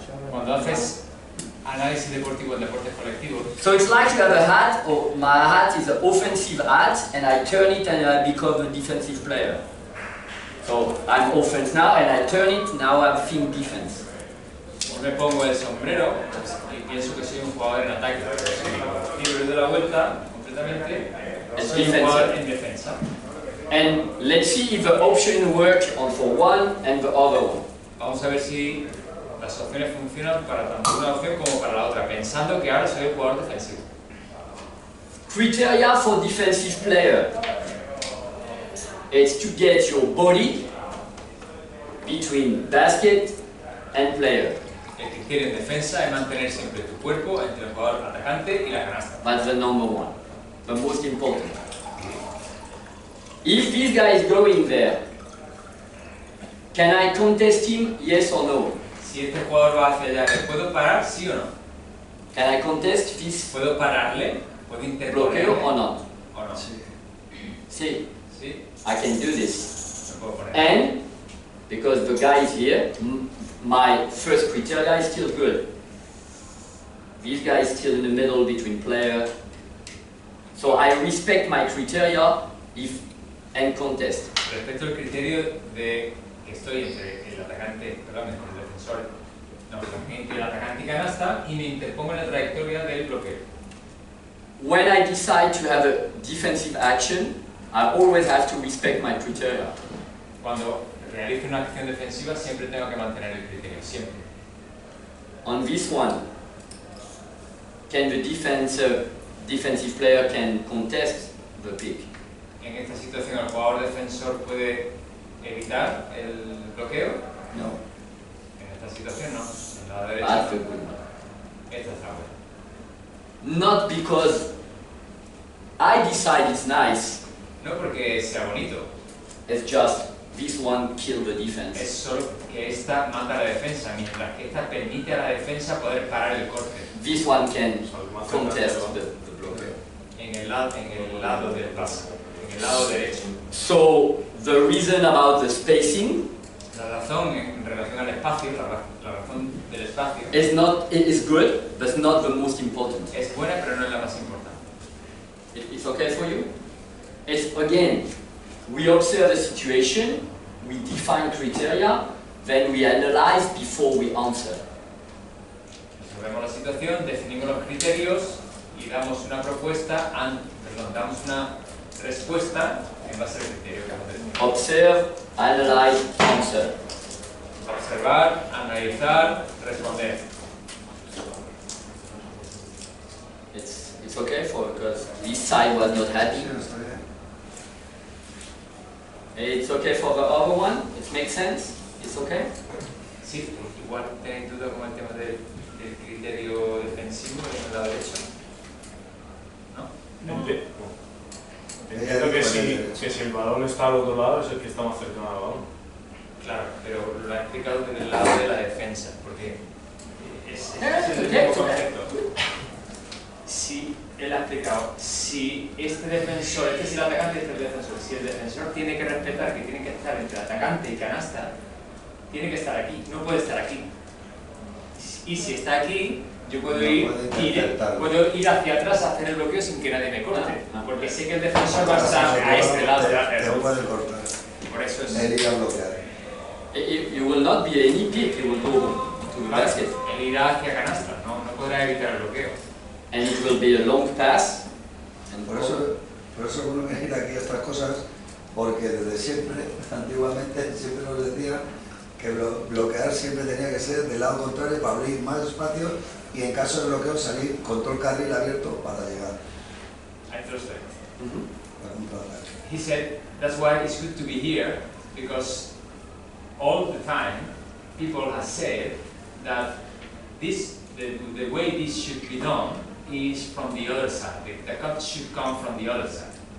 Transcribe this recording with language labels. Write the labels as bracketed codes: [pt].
[es] Cuando haces análisis deportivo en deportes colectivos, [en] so it's like you have a hat, or my hat is an offensive hat, and I turn it and I become a defensive player. So I'm offense now, and I turn it, now I'm think defense. [es] yo me pongo el sombrero y pienso que soy un jugador en ataque. Y le doy la vuelta completamente, soy un jugador en defensa. [en] And let's see if the option works on for one and the other one. [es] Vamos a ver si Las opciones funcionan para tanto una opción como para la otra, pensando que ahora soy el jugador defensivo. [en] Criteria for defensive player. It's to get your body between basket and player. [es] El criterio en defensa es mantener siempre tu cuerpo entre el jugador atacante y la canasta. [en] That's the number one, the most important. If this guy is going there, can I contest him, yes or no? [es] Si este jugador va hacia allá, ¿le puedo parar, sí o no? [en] Can I contest this [es] ¿Puedo pararle? ¿Puedo interponerle? [en] bloqueo or not? [es] ¿O no? Sí. [en] See, [es] ¿Sí? [en] I can do this. [es] Lo puedo poner. [en] And, because the guy is here, my first criteria is still good. This guy is still in the middle between player. So I respect my criteria if and contest. [es] Respecto al criterio de que estoy entre el atacante, perdón, entre el defensor, no, entre el atacante y canasta, y me interpongo en la trayectoria del bloqueo. [en] When I decide to have a defensive action, I always have to respect my criteria. [es] Cuando realizo una acción defensiva, siempre tengo que mantener el criterio, siempre. [en] On this one, can the defensive player can contest the pick? [es] En esta situación, ¿el jugador defensor puede evitar el bloqueo? [en] No. [es] En esta situación, no. En la derecha. [en] That's a good one. [es] Esta es la buena. [en] Not because I decide it's nice, [es] No porque sea bonito, [en] it's just this one kill the [es] es [en] defense. [es] solo que esta mata a la defensa, mientras que esta permite a la defensa poder parar el corte [en] This one can contest the blocker. [es] en el lado del pase, en el lado derecho. [en] So the reason about the spacing [es] La razón en relación al espacio, la razón del espacio, [en] is not, it is good, but not the most important. [es] es buena pero no es la más importante. [en] It's okay for you? It's again, we observe the situation, we define criteria, then we analyze before we answer. [es] Vemos la situación, definimos los criterios y damos una propuesta, damos una respuesta en base al criterio que hemos definido. [en] Observe, analyze, answer. [es] Observar, analizar, responder. [en] It's okay for because this side was not happy. [es] Sí, está bien. [en] It's okay for the other one. It makes sense. It's okay. [es] Sí, igual tenéis duda con el tema del criterio defensivo en el lado derecho. ¿No? Entiendo que si el balón está al otro lado es el que está más cercano al balón. Claro, pero lo ha explicado desde el lado de la defensa, porque es el [en] Okay. [es] mismo concepto. Si él ha explicado, si este defensor, este es el atacante y este es el defensor, si el defensor tiene que respetar que tiene que estar entre atacante y canasta, tiene que estar aquí, no puede estar aquí. Y si está aquí, yo puedo ir hacia atrás a hacer el bloqueo sin que nadie me corte, porque sé que el defensor va a estar a este lado. Te puede cortar. Por eso es. Él irá a bloquear. [en] You will not be any pick. You will go to the basket, [es] Él irá hacia canasta, no podrá evitar el bloqueo. [en] and it will be a long pass. And [es] Por eso uno viene aquí a estas cosas, porque desde siempre, antiguamente, siempre nos decían que bloquear siempre tenía que ser del lado contrario para abrir más espacio y en caso de bloqueo salir con todo el carril abierto para llegar [en] I trust that. [es] a contraataque. [en] He said that's why it's good to be here, because all the time people have said that the way this should be done is from the other side. The cut should come from the other side.